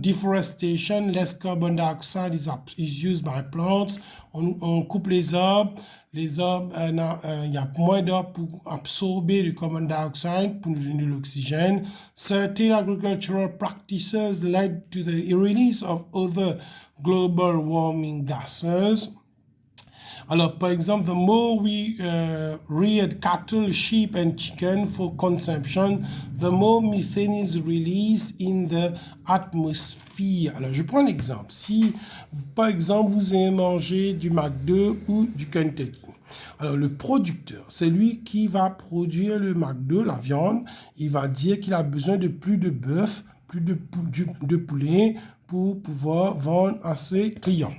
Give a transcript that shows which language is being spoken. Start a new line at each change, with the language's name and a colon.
English: Deforestation, less carbon dioxide is used by plants.
French: On coupe les arbres. Les arbres, il y a moins d'arbres pour absorber le carbon dioxide, pour nous donner de l'oxygène.
English: Certain agricultural practices led to the release of other global warming gases.
French: Alors, par exemple,
English: the more we reared cattle, sheep and chicken for consumption, the more methane is released in the atmosphere.
French: Alors, je prends un exemple. Si, par exemple, vous aimez manger du McDo ou du Kentucky, alors le producteur, c'est lui qui va produire le McDo, la viande, il va dire qu'il a besoin de plus de bœuf, plus de poulet pour pouvoir vendre à ses clients.